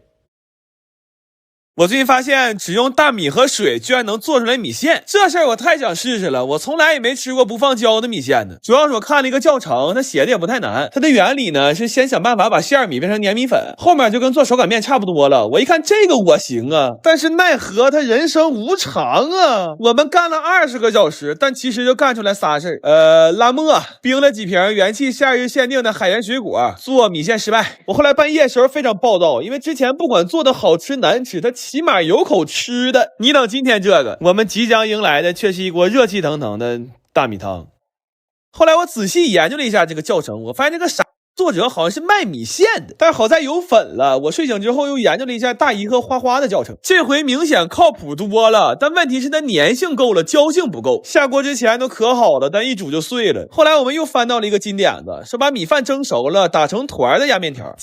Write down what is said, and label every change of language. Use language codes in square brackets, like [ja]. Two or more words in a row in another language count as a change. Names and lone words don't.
[zh] 我最近發現只用大米和水居然能做出來米線，這事兒我太想試試了。我從來也沒吃過不放膠的米線呢。主要是我看了一個教程，它寫的也不太難。它的原理呢是先想辦法把馅米變成粘米粉，後面就跟做手擀面差不多了。我一看這個我行啊，但是奈何它人生無常啊。我們幹了20個小時，但其實就幹出來仨事兒。拉磨，冰了幾瓶元氣夏日限定的海鹽水果，做米線失敗。我後來半夜時候非常暴躁，因為之前不管做的好吃難吃，它起碼有口吃的。你等今天這個，我們即將迎來的卻是一鍋熱氣騰騰的大米湯。後來我仔細研究了一下這個教程，我發現這個傻作者好像是賣米線的，但是好在有粉了。我睡醒之後又研究了一下大姨和花花的教程，這回明顯靠譜多了，但問題是它粘性夠了，膠性不夠。下鍋之前都可好了，但一煮就碎了。後来我們又翻到了一個金點子，是把米飯蒸熟了打成团的压面條。